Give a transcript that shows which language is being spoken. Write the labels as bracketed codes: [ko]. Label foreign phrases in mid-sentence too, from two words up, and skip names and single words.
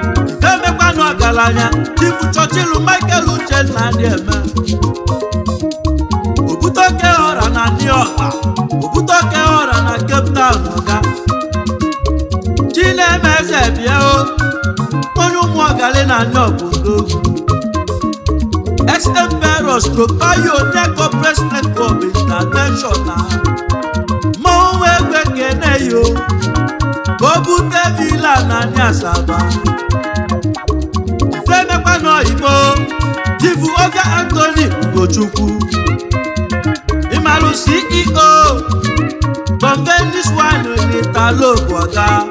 [ig] Ife mekwanụ ọgaranya, Chief Churchill Michael Uchenna dị eme. Obute oke ọra na New York, obute oke ọra na Cape Town, ọga. Chinemeze bịa o, onye ụmụ ọgali na New York odogwu. [en] Ex Emperor stroke Pioneer Corporate Network International. [ig] Mmanwụ egbe kene yo, ka o bute villa na Ani Asaba. Ife mekwa n'oyibo, Chief Ovia Anthony Ugochukwu. Ịmalụ C E O, Convenis Wine n'Italo bụ ọga.